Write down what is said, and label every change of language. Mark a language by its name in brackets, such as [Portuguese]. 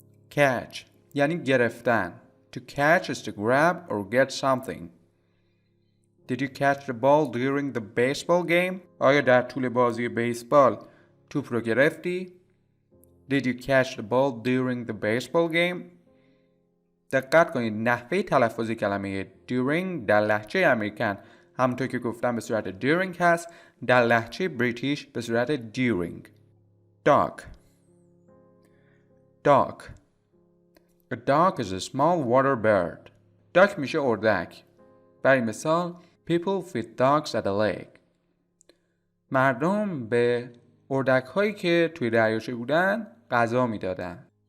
[Persian] Catch یعنی گرفتن. [English] To catch is to grab or get something. Did you catch the ball during the baseball game? [Persian] آیا در طول بازی بیسبال توپ رو گرفتی؟ [English] Did you catch the ball during the baseball game? [Persian] دقت کنید نحوه تلفظ کلمه during در لهجه امریکن همونطور که گفتم به صورت during هست، در لهجه بریتیش به صورت during. [English] Duck. A duck is a small water bird. [Persian] duck میشه اردک. برای مثال [English] People feed ducks at a lake. [Persian] مردم به اردک هایی که توی دریاچه بودن غذا میدادن.